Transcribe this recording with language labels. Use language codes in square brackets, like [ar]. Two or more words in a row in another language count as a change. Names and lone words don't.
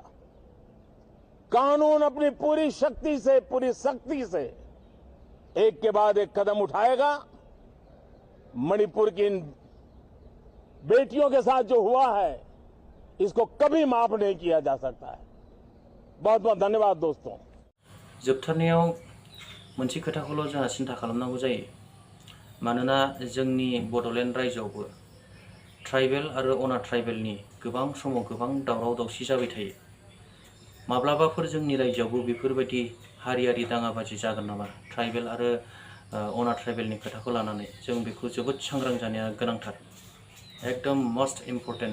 [hi] कानून अपनी पूरी शक्ति से, पूरी सख्ती से एक के बाद एक कदम उठाएगा। मणिपुर की इन बेटियों के साथ जो हुआ है, इसको कभी माफ नहीं किया जा सकता है। बहुत बहुत धन्यवाद दोस्तों। [brx] जोबथारनायाव मोनसे खोथाखौल' जोंहा सिन्था खालामनांगौ जायो, मानोना जोंनि बड'लेण्ड रायजोआवबो ट्राइबेल आरो अना ट्राइबेलनि गोबां समाव गोबां दावराव दावसि जाबाय थायो। माब्लाबाफोर जोंनि रायजोआवबो बेफोरबायदि हारियारि दाङाबाजि जागोन नामा ट्राइबेल आरो अना ट्राइबेलनि खोथाखौ लानानै जों बेखौ जोबोद सांग्रां जानाया गोनांथार, एकदम [en] must important.